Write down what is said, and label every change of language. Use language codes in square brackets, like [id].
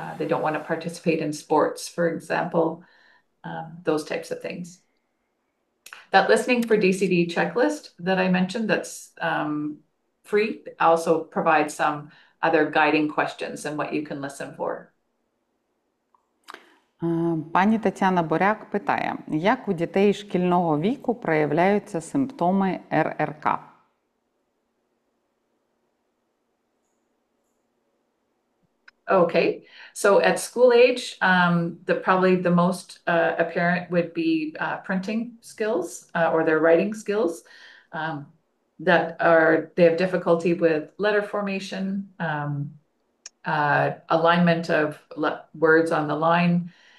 [en] They don't want to participate in sports, for example, those types of things. That listening for DCD checklist that I mentioned, that's free, also provides some other guiding questions and what you can listen for. [uk] Пані Тетяна Боряк питає, як у дітей шкільного віку проявляються симптоми РРК? [en] Okay, so at school age, probably the most apparent would be printing skills or their writing skills. They have difficulty with letter formation, alignment of words on the line.